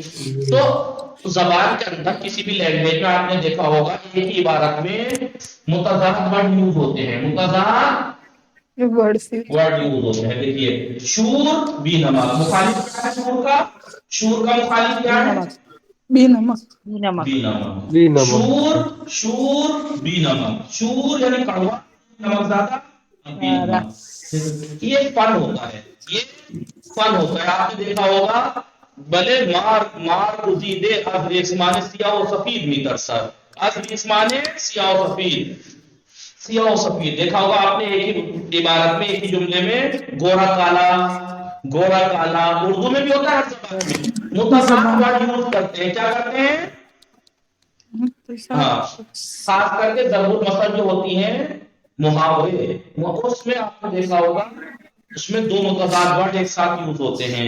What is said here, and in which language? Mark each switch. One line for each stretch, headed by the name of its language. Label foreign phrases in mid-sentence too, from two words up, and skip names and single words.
Urdu: تو زبان کے اندر کسی بھی لینگویج میں آپ نے دیکھا ہوگا ایک ہی عبارت میں متضاد
English: word use
Urdu: ہوتے ہیں، متضاد
English: word use
Urdu: ہوتے ہیں. دیکھیے
Persian: شور بی نمک،
Urdu: مخالف کیا ہے شور کا مخالف کیا ہے
Persian: بی نمک. بی نمک. بی نمک. شور بی نمک،
Urdu: شور یعنی کڑوا، نمک زیادہ،
Persian: بی نمک.
Urdu: یہ فن ہوتا ہے، آپ نے دیکھا ہوگا
Persian: بلے مار گزیدے از ریسمان سیاہ و سفید میتر سر، از ریسمان سیاہ و سفید
Urdu: دیکھا ہوگا آپ نے ایک ہی عبارت میں، ایک ہی جملے میں، گورا کالا اردو میں بھی ہوتا ہے ہر زبان میں. متضاد
English: word use
Urdu: کرتے ہیں، کیا کرتے ہیں ہاں، خاص کر کے ضرب المثل جو ہوتی ہیں محاورے، اس میں آپ نے دیکھا ہوگا اس میں دو متضاد ورڈ ایک ساتھ یوز ہوتے ہیں.